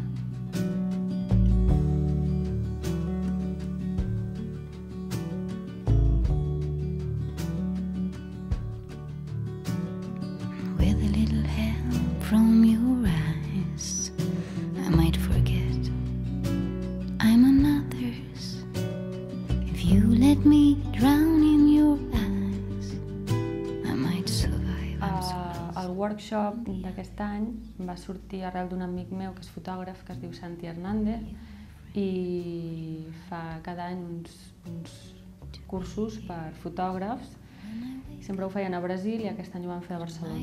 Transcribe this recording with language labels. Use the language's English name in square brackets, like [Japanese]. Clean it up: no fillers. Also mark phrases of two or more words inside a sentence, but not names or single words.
[English] With a little help from your eyes, I might forget I'm another's. If you let me drown in your eyes, I might survive. [Catalan] El workshop d'aquest any va sortir arrel d'un amic meu que és fotògraf, que es diu Santi Hernández, i fa cada any uns cursos per fotògrafs. Sempre ho feien a Brasil i aquest any ho van fer a Barcelona.